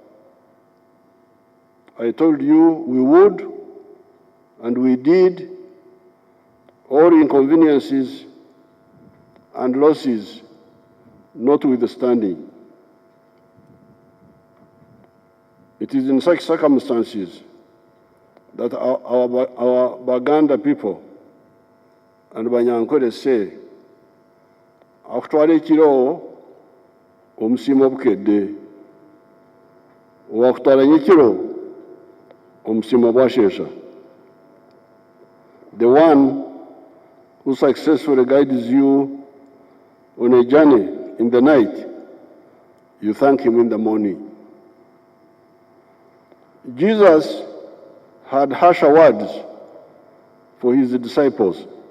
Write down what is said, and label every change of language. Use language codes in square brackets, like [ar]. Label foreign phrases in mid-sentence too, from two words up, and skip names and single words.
[en] I told you we would, and we did, all inconveniences and losses notwithstanding. It is in such circumstances that our Baganda people and Banyankole say, [lg] akutwala ekiro omusiimo obukedde, wakutwala nyekiro omusiimo bwashesha. [en] The one who successfully guides you on a journey in the night, you thank him in the morning. Jesus had harsher words for his disciples.